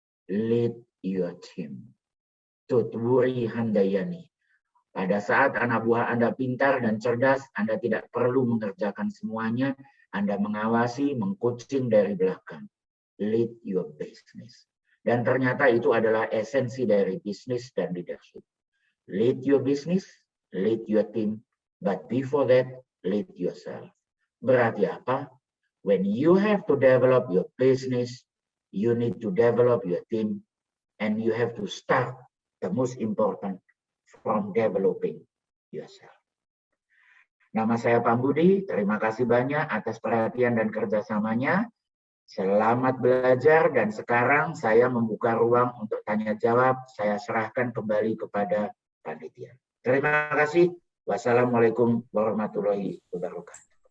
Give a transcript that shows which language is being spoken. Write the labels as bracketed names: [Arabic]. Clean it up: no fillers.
[English] Lead your team. Tutwuri Handayani. [Indonesian] Pada saat anak buah Anda pintar dan cerdas, Anda tidak perlu mengerjakan semuanya. Anda mengawasi, mengcoaching dari belakang. [English] Lead your business. [Indonesian] Dan ternyata itu adalah esensi dari bisnis dan leadership. [English] Lead your business, lead your team, but before that, lead yourself. [Indonesian] Berarti apa? [English] When you have to develop your business, you need to develop your team, and you have to start the most important from developing yourself. [Indonesian] Nama saya Pak Budi, terima kasih banyak atas perhatian dan kerjasamanya. Selamat belajar, dan sekarang saya membuka ruang untuk tanya jawab. Saya serahkan kembali kepada panitia. Terima kasih. [Arabic] Wassalamualaikum warahmatullahi wabarakatuh.